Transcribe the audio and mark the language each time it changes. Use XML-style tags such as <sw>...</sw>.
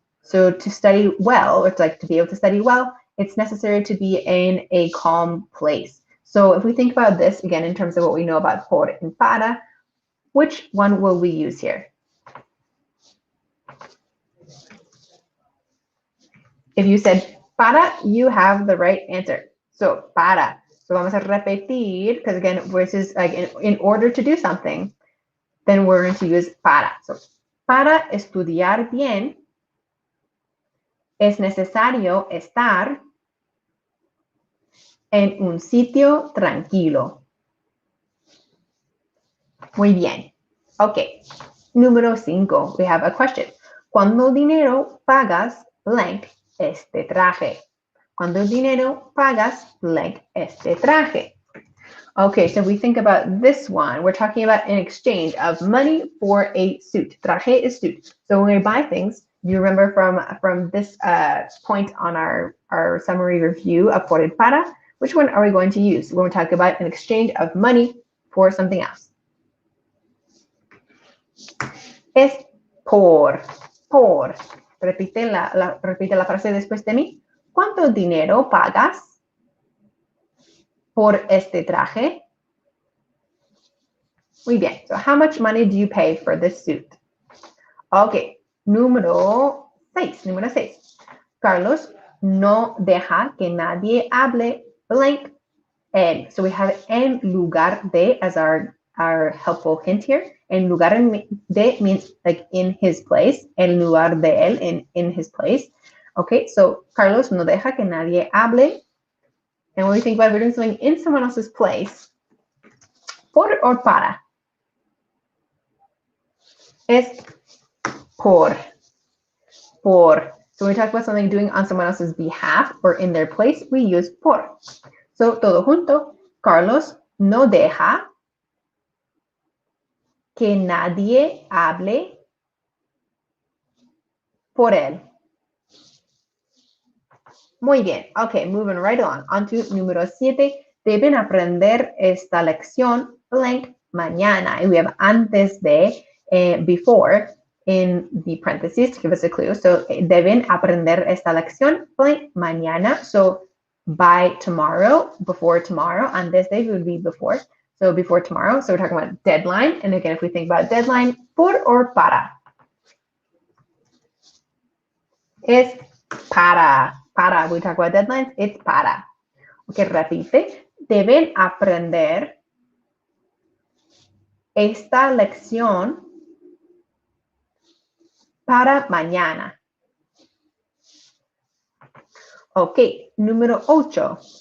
<en>So to study well, or to be able to study well, it's necessary to be in a calm place. So if we think about this, again, in terms of what we know about por and para, which one will we use here? If you said para, you have the right answer. So para. So vamos a repetir, because again, versus like in order to do something, then we're going to use para.</en> <es>So para estudiar bien, es necesario estar en un sitio tranquilo. Muy bien. Ok. Número 5. We have a question. ¿Cuánto dinero pagas blank este traje? ¿Cuánto dinero pagas blank este traje?</es> <en>Okay, so we think about this one. We're talking about an exchange of money for a suit. Traje is suit. So when we buy things, you remember from this point on our summary review of por y para, which one are we going to use? We're going to talk about an exchange of money for something else.</en> <es>Es por. Repite la frase después de mí. ¿Cuánto dinero pagas por este traje? Muy bien.</es> <en>So how much money do you pay for this suit?</en> <es>Okay. Número 6. Carlos no deja que nadie hable blank él.</es> <en>So we have en lugar de as our helpful hint here. En lugar de means like in his place.</en> <es>En lugar de él, in his place. Okay, so Carlos no deja que nadie hable.</es> <en>And when we think about doing something in someone else's place, por or para? Es por. So when we talk about something doing on someone else's behalf or in their place, we use por.</en> <es>So todo junto, Carlos no deja que nadie hable por él. Muy bien. Okay, moving right along. On to número 7. Deben aprender esta lección blank mañana.</es> <en>And we have antes de, before, in the parentheses to give us a clue.</en> <es>So deben aprender esta lección blank mañana.</es> <en>So by tomorrow, before tomorrow, antes de would be before. So before tomorrow. So we're talking about deadline. And again, if we think about deadline, por or para?</en> <es>Es para. Para. We talk about deadlines.</es> <en>It's para. Okay, repite.</en> <es>Deben aprender esta lección para mañana. Ok, número 8.</es>